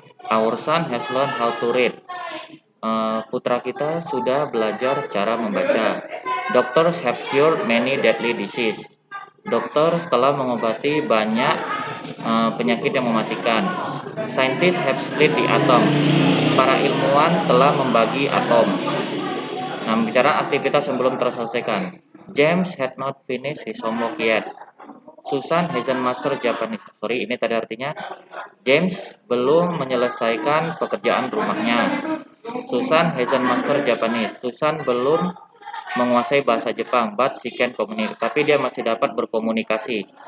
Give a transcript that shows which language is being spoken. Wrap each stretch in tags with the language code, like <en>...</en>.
<en>Our son has learned how to read.</en> <id>Putra kita sudah belajar cara membaca.</id> <en>Doctors have cured many deadly disease.</en> <id>Dokter telah mengobati banyak penyakit yang mematikan.</id> <en>Scientists have split the atom.</en> <id>Para ilmuwan telah membagi atom. Nah, bicara aktivitas yang belum terselesaikan.</id> <en>James had not finished his homework yet. Susan hasn't mastered Japanese.</en> <id>Sorry, ini tadi artinya James belum menyelesaikan pekerjaan rumahnya.</id> <en>Susan hasn't mastered Japanese.</en> <id>Susan belum menguasai bahasa Jepang,</id> <en>but she can communicate.</en> <id>Tapi dia masih dapat berkomunikasi.</id>